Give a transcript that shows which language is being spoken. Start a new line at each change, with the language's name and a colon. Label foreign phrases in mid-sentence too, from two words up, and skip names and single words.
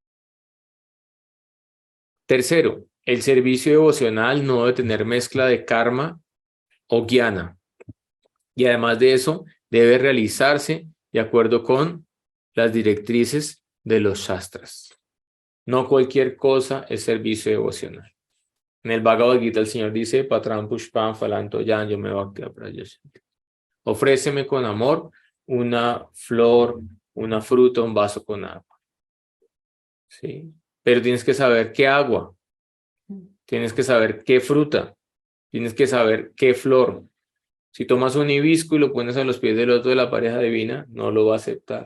Spanish: Tercero, el servicio devocional no debe tener mezcla de karma o jnana. Y además de eso, debe realizarse de acuerdo con las directrices de los shastras. No cualquier cosa es servicio devocional. En el Bhagavad Gita el Señor dice,
Sanskrit: पत्रम् पुष्पम् फलन्तो यम् यो मे भक्त्या प्रयच्छति.
Spanish: Ofréceme con amor una flor, una fruta, un vaso con agua. ¿Sí? Pero tienes que saber qué agua, tienes que saber qué fruta, tienes que saber qué flor. Si tomas un hibisco y lo pones a los pies del loto de la pareja divina, no lo va a aceptar.